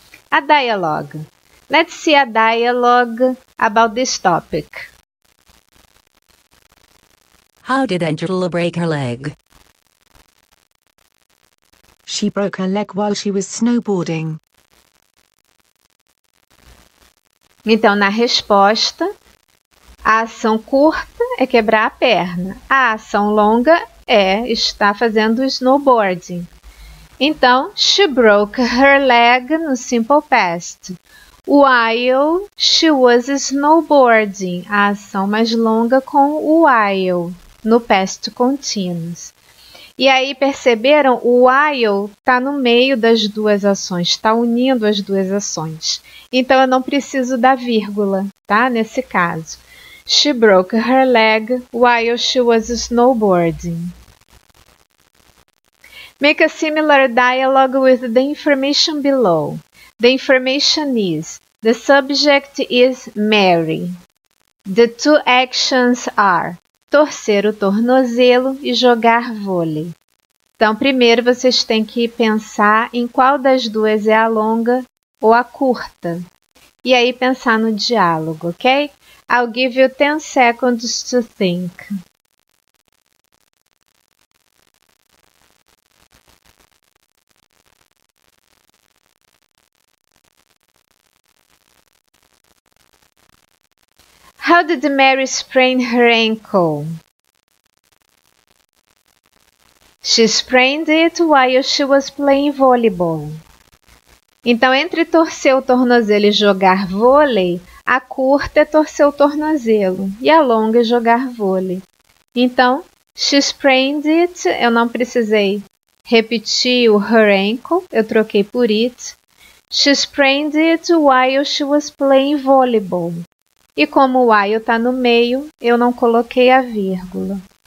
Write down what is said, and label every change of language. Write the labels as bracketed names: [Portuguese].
[English] A dialogue. Let's see a dialogue about this topic. How did Angela break her leg? She broke her leg while she was snowboarding. [Portuguese] Então, na resposta, a ação curta é quebrar a perna. A ação longa é estar fazendo snowboarding. [English] Então, she broke her leg no simple past. While she was snowboarding. [Portuguese] A ação mais longa com o while no past continuous. E aí, perceberam? O while está no meio das duas ações, está unindo as duas ações. Então, eu não preciso da vírgula, tá? Nesse caso. [English] She broke her leg while she was snowboarding. Make a similar dialogue with the information below. The information is: the subject is Mary. The two actions are [Portuguese] torcer o tornozelo e jogar vôlei. Então, primeiro vocês têm que pensar em qual das duas é a longa ou a curta. E aí pensar no diálogo, ok? [English] I'll give you 10 seconds to think. How did Mary sprain her ankle? She sprained it while she was playing volleyball. [Portuguese] Então, entre torcer o tornozelo e jogar vôlei, a curta é torcer o tornozelo e a longa é jogar vôlei. Então, [English] she sprained it, [Portuguese] eu não precisei repetir o [English] her ankle, [Portuguese] eu troquei por it. [English] She sprained it while she was playing volleyball. [Portuguese] E como o while está no meio, eu não coloquei a vírgula.